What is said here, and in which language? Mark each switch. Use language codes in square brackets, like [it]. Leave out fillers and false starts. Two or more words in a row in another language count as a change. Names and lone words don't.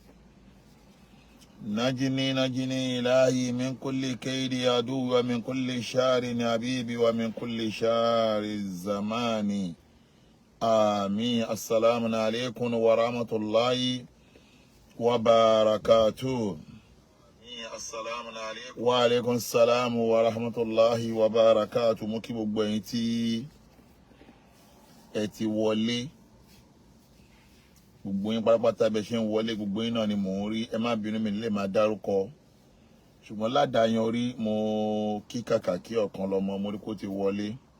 [ar] نجني إلهي من كل كيد عدوي ومن كل شر حبيبي ومن كل شر الزمان. آمين. السلام عليكم ورحمة الله وبركاته. وعليكم السلام ورحمة الله وبركاته. [yo] Mo kí gbogbo ẹ̀yin tí ẹ ti wọlé, gbogbo yín pátápátá bẹ ṣe ń wọlé, gbogbo yín náà ni mò ń rí. Ẹ má bínú mi lè máa dárúkọ, ṣùgbọ́n ládàáyan orí mo kí kàkà kí ọ̀kan lọ́mọ mo rí kó ti wọlé.